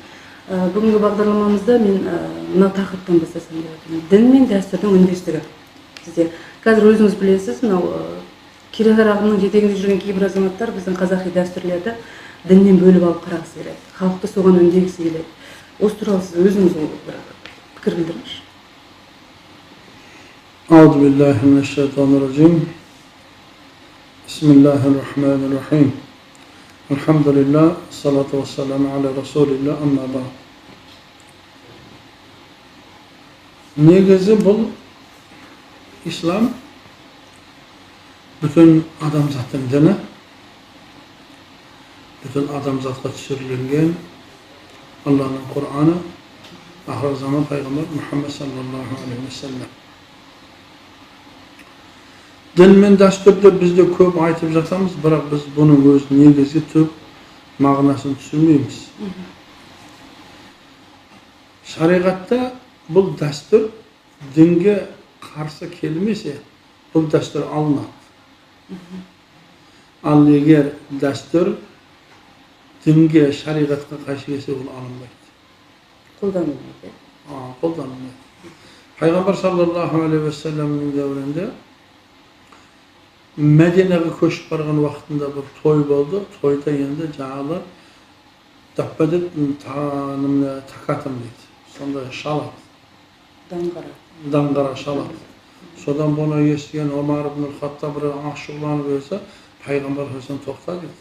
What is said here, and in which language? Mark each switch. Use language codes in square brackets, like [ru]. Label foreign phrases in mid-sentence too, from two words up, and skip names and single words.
[kk] Бүгінгі бағдарламамызда мен мына тақырыптан бастасам деп отырмын. Дін мен дәстүрдің үндестігі. Сізде қазір өзіңіз білесіз, Кереғар ағымның жетегінде жүрген кейбір азаматтар біздің қазақи дәстүрлерді діннен бөліп алып қарағысы келеді. Халықты соған үндегісі келеді. Осы туралы сіз өзіңіз бір пікір білдіріңізші. [ar] أعوذ بالله من الشيطان الرجيم. بسم الله الرحمن الرحيم. الحمد لله، الصلاة والسلام على رسول الله، أما بعد. [kk] Негізі бұл ислам bütün адамзаттың діні, bütün адамзатқа түсірілген Алланың Құр'аны, ақыр заман пайғамбар Мұхаммед [ar] صلى الله عليه وسلم. [kk] Дін мен дәстүрді бізде көп айтып жатамыз, бірақ біз бұның өз негізгі түп мағынасын түсінбейміз. Шариғатта бұл дәстүр дінге қарсы келмесе, бұл дәстүр алынады. Ал егер дәстүр дінге, шариғатқа қайшы келсе, ол алынбайды. Қолданылмайды. Қолданылмайды. Пайғамбар [ar] صلى الله عليه وسلم [kk] дәуірінде Мәдинеге көшіп барған уақытында бір той болды. Тойда енді жаңағылар дәппәдет такатым дейді. Сондай шалады. Даңғара шалады. Содан бұны естіген Омар ибн Хаттаб бір ашуланып өлсе, пайғамбар сөзін тоқта дейді.